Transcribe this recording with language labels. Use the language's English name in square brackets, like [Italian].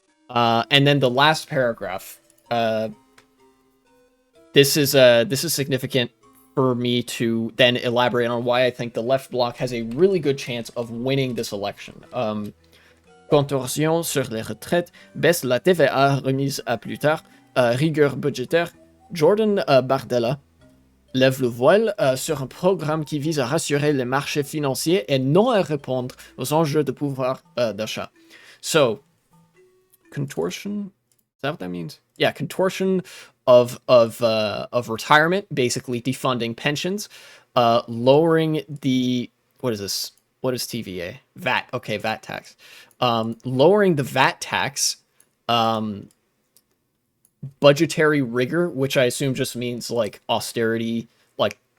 [English] And then the last paragraph. This is significant for me to then elaborate on why I think the left bloc has a really good chance of winning this election. [French] Contorsion sur les retraites, baisse la TVA remise à plus tard, rigueur budgétaire, Jordan Bardella lève le voile sur un programme qui vise à rassurer les marchés financiers et non à répondre aux enjeux de pouvoir d'achat. [English] So, contortion, is that what that means? Yeah, contortion of retirement, basically defunding pensions, lowering the, what is this? What is TVA? VAT. Okay, VAT tax. Lowering the VAT tax, budgetary rigor, which I assume just means like austerity, like